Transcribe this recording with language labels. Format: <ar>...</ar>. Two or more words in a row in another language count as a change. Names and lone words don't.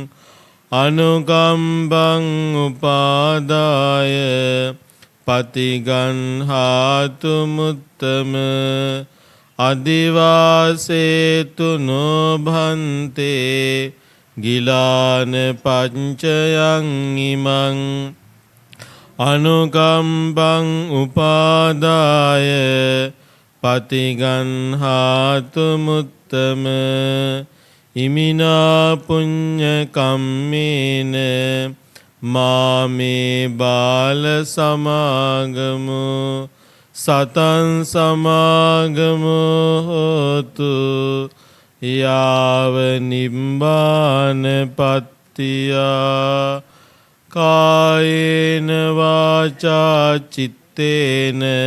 <pi>අනුකම්බං උපාදාය පතිගන්හාතු මුත්තම අදිවාසේතු නොභන්තේ ගිලාන පංචයන් ඉමං අනුකම්පං උපාදාය පතිගන්හාතු මුත්තම ඉමිනා පුඤ්ඤ කම්මේන මාමේ බාල සමාගමු සතං සමාගමු හෝතු යාව නිබ්බාන පත්තියා කායේන වාචා චිත්තේන</pi>